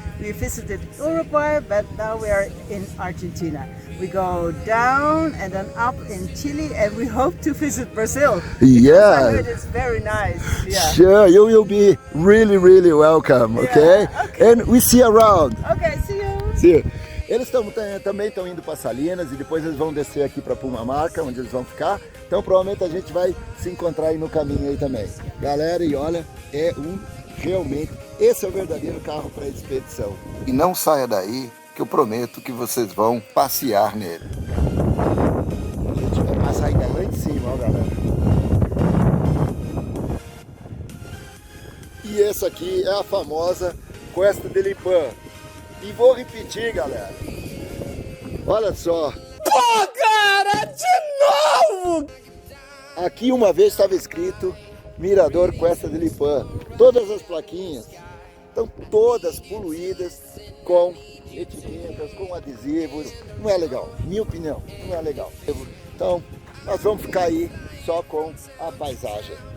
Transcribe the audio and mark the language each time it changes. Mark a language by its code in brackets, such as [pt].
[en] We visited Uruguay, but now we are in Argentina. We go down and then up in Chile and we hope to visit Brazil. Yeah. I heard it's very nice. Yeah. Sure, you will be really, really welcome, okay? Yeah, okay. And we see you around. Okay, see you. See you. [pt] Eles também estão indo para Salinas e depois eles vão descer aqui para Pumamarca, onde eles vão ficar. Então provavelmente a gente vai se encontrar aí no caminho aí também. Galera, e olha, realmente, esse é o verdadeiro carro para expedição. E não saia daí, que eu prometo que vocês vão passear nele. A gente vai passar ainda lá em cima, ó, galera. E essa aqui é a famosa Cuesta del Lipán. E vou repetir, galera. Olha só. Pô, cara, de novo! Aqui uma vez estava escrito Mirador Cuesta del Lipán. Todas as plaquinhas estão todas poluídas com etiquetas, com adesivos. Não é legal, minha opinião, não é legal. Então, nós vamos ficar aí só com a paisagem.